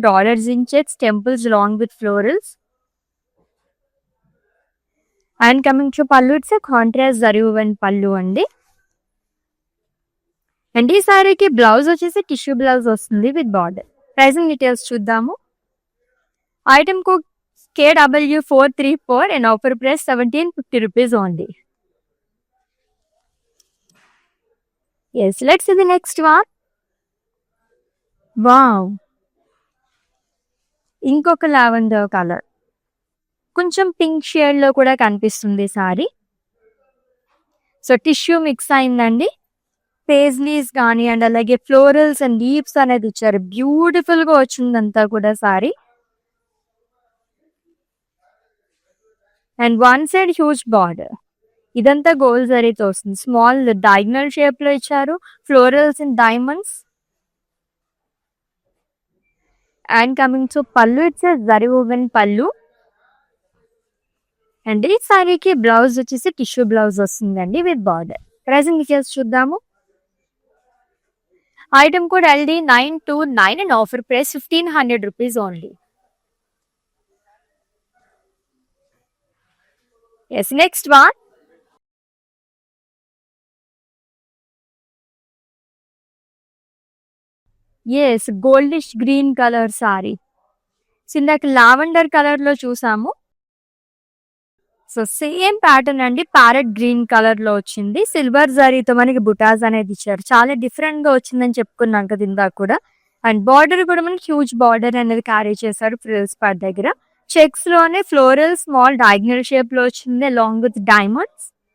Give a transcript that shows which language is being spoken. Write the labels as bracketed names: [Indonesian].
[English] Dollars in checks, temples long with florals. And coming to pallu, it's contrast zari woven pallu [Telugu] అండి. And ఈ సారీకి బ్లౌజ్ వచ్చేసి టిష్యూ బ్లౌజ్ వస్తుంది [English] With border. [Telugu] ప్రైజింగ్ డీటెయిల్స్ చూద్దాము. [English] Item code KW434 and offer price 1750 rupees only. Yes, let's see the next one. [Telugu] Wow, ఇంకొక lavender colour, కొంచెం పింక్ షేడ్ లో కూడా కనిపిస్తుంది సారీ. సో టిష్యూ మిక్స్ అయిందండి. పేజ్లీస్ కానీ అండ్ అలాగే ఫ్లోరల్స్ అండ్ లీవ్స్ అనేది ఇచ్చారు. బ్యూటిఫుల్ గా వచ్చిందంతా కూడా sorry. [English] and one side huge border, [Telugu] ఇదంతా గోల్డ్ జరీతో వస్తుంది. స్మాల్ డయాగ్నల్ షేప్ లో ఇచ్చారు, florals and diamonds. [English] And coming to pallu, it's zari woven pallu. [Telugu] అండ్ ఈ సారీకి బ్లౌజ్ వచ్చేసి టిష్యూ బ్లౌజ్ వస్తుందండి [English] With border. [Telugu] ప్రైజింగ్ డీటెయిల్స్ చూద్దాము. [English] Item code LD929 and offer price 1500 rupees only. Yes, next one. Yes, goldish green color saree. [Telugu] So ఇందాక lavender colour లో చూసాము. సో సేమ్ ప్యాటర్న్ అండి, ప్యారెట్ గ్రీన్ కలర్ లో వచ్చింది. Silver జరీతో మనకి బుటాస్ అనేది ఇచ్చారు. చాలా డిఫరెంట్ గా వచ్చిందని చెప్పుకున్నాం కదా ఇందాక కూడా. అండ్ బార్డర్ కూడా మనకి హ్యూజ్ బార్డర్ అనేది క్యారీ చేశారు ఫ్రిల్స్ పార్ట్ దగ్గర. చెక్స్ లోనే ఫ్లోరల్ స్మాల్ డయాగ్నల్ షేప్ లో వచ్చింది [English] Along with diamonds.